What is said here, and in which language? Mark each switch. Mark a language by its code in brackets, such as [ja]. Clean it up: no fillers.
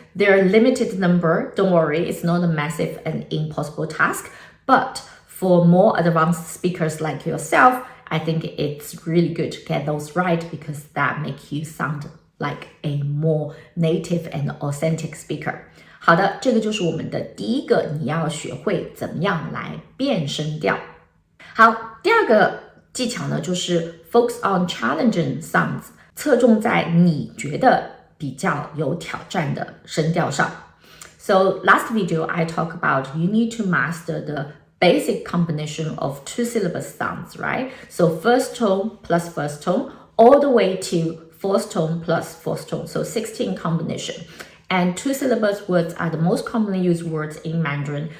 [en] There are limited number. Don't worry, it's not a massive and impossible task. But for more advanced speakers like yourself, I think it's really good to get those right because that makes you sound like a more native and authentic speaker. [zh] 好的，这个就是我们的第一个，你要学会怎么样来变声调。好，第二个技巧呢，就是 [en] focus on challenging sounds， [zh] 侧重在你觉得比较有挑战的声调上。 [en] So last video I talked about you need to master the basic combination of two syllable sounds, right? So first tone plus first tone, all the way to fourth tone plus fourth tone. So 16 combination. And two syllables words are the most commonly used words in Mandarin.